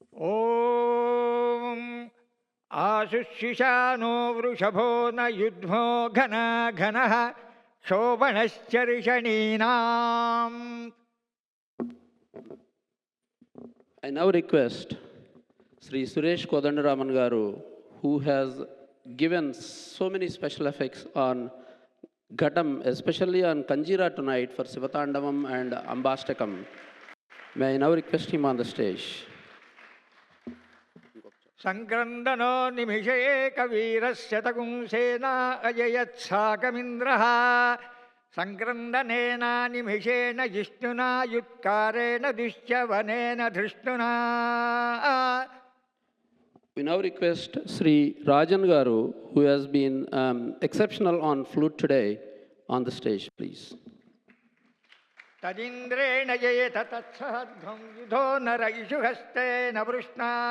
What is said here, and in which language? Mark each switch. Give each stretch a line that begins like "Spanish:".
Sanskrit: ఓం ఆశుశిషానో వృషభో న యుధ్మో ఘన ఘన శోభనశ్చర్షణీనాం.
English: I now request Sri Suresh Kodandaraman Garu, who has given so many special effects on Ghatam, especially on Kanjira tonight for Sivatandavam and Ambastakam. May I now request him on the stage.
Sanskrit: సంక్రందనో నిమిషే కవీరశతగుంసేనా అజయత్సాకమింద్రః సంక్రందనేన నిమిషేణ జిష్ణునా యుత్కారేణ దుశ్చవనేన ధృష్ణునా.
English: We now request Sri Rajan Garu, who has been exceptional on flute today, on the stage, please.
Sanskrit: తదింద్రేణ జయేత తత్సహధ్వం యుధో నరైషు హస్తేన వృష్ణా.